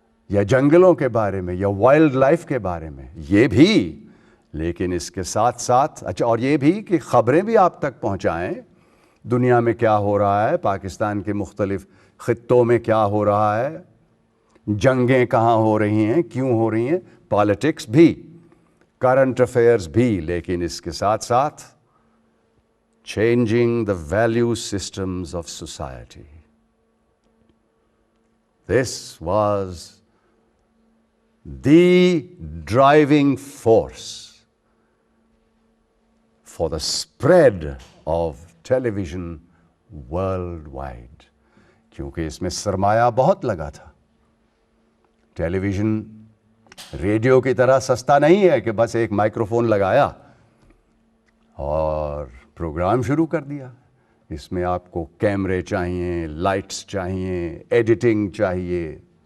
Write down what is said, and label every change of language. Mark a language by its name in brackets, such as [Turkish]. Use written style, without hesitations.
[Urdu] یا جنگلوں کے بارے میں یا وائلڈ لائف کے بارے میں، یہ بھی، لیکن اس کے ساتھ ساتھ اچھا اور یہ بھی کہ خبریں بھی آپ تک پہنچائیں، دنیا میں کیا ہو رہا ہے، پاکستان کے مختلف خطوں میں کیا ہو رہا ہے، جنگیں کہاں ہو رہی ہیں، کیوں ہو رہی ہیں، پالیٹکس بھی، کرنٹ افیئرز بھی، لیکن اس کے ساتھ ساتھ changing the value systems of society. [English] This was the driving force for the spread of television worldwide. [Urdu] کیونکہ اس میں سرمایہ بہت لگا تھا۔ ٹیلی ویژن ریڈیو کی طرح سستا نہیں ہے کہ بس ایک مائکروفون لگایا اور پروگرام شروع کر دیا۔ اس میں آپ کو کیمرے چاہیے، لائٹس چاہیے، ایڈیٹنگ چاہیے،